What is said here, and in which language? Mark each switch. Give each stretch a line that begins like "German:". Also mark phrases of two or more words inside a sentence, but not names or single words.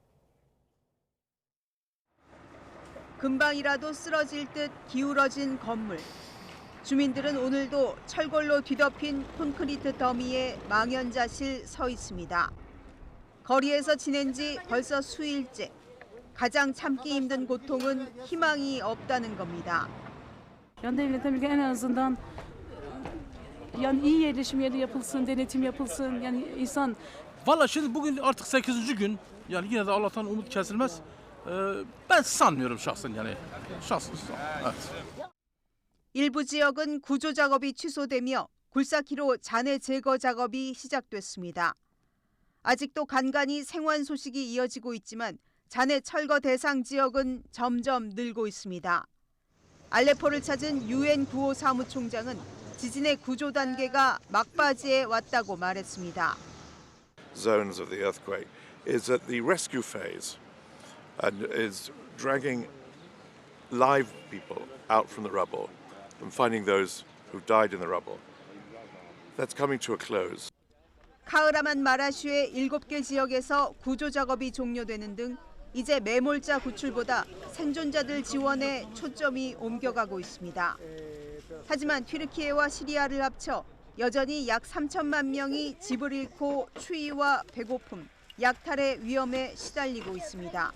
Korean: 금방이라도 쓰러질 듯 기울어진 건물. 주민들은 오늘도 철골로 뒤덮인 콘크리트 더미에 망연자실 서 있습니다. 거리에서 지낸 지 벌써 수일째. 가장 참기 힘든 고통은 희망이 없다는 겁니다.
Turkish: Yani devletten en azından yani iyi yerleşim yeri yapılsın, denetim yapılsın. Yani insan Valla şimdi bugün artık 8. gün. Yani yine de Allah'tan umut kesilmez. Ben sanmıyorum şahsen yani. Şahsen. Evet.
Korean: 일부 지역은 구조 작업이 취소되며 굴삭기로 잔해 제거 작업이 시작됐습니다. 아직도 간간히 생환 소식이 이어지고 있지만 잔해 철거 대상 지역은 점점 늘고 있습니다. 알레포를 찾은 UN 구호 사무총장은 지진의 구조 단계가 막바지에 왔다고 말했습니다.
English: Zones of the earthquake is at the rescue phase and is dragging live people out from the rubble and finding those who died in the rubble. That's coming to a close.
Korean: 카흐라만 마라슈의 7개 지역에서 구조 작업이 종료되는 등 이제 매몰자 구출보다 생존자들 지원에 초점이 옮겨가고 있습니다. 하지만 튀르키예와 시리아를 합쳐 여전히 약 3천만 명이 집을 잃고 추위와 배고픔, 약탈의 위험에 시달리고 있습니다.